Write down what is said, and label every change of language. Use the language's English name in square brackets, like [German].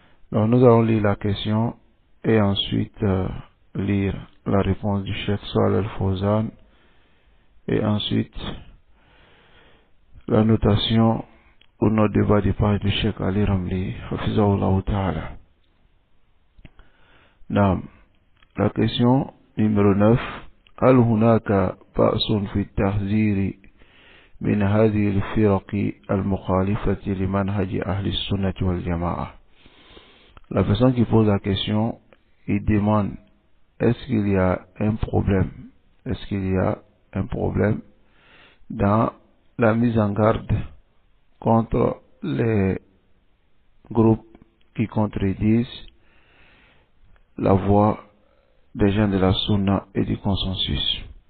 [French] Donc nous allons lire la question et ensuite lire la réponse du Cheikh Salih Al-Fawzan et ensuite la notation ou notre débat du page du Cheikh Ali Ramli, [Arabic] hafizahullah ta'ala. [French] Naam. La question numéro 9. [Arabic] هل هناك بأس في التحذير من هذه الفرق المخالفة لمنهج أهل السنة والجماعة? [French] La personne qui pose la question, il demande, est-ce qu'il y a un problème? Est-ce qu'il y a un problème dans la mise en garde contre les groupes qui contredisent la voix des gens de la Sunna et du consensus?